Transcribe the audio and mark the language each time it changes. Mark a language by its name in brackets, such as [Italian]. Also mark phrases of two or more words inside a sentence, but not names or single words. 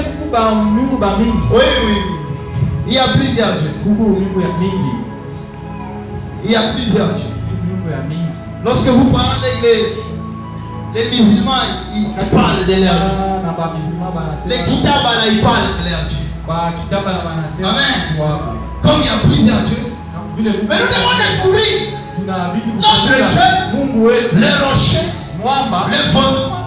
[Swahili] Mungu ba mingi. [French] Oui, oui. Il y a plusieurs dieux. [Swahili] Mungu ya mingi. [French] Il y a plusieurs dieux. [Swahili] Mungu ya mingi. [French] Lorsque vous parlez avec les musulmans, ils parlent de leur Dieu. Les kitabas, ils parlent de leur Dieu. Amen. Comme il y a plusieurs dieux. Mais nous devons découvrir notre Dieu, le rocher, le fondement.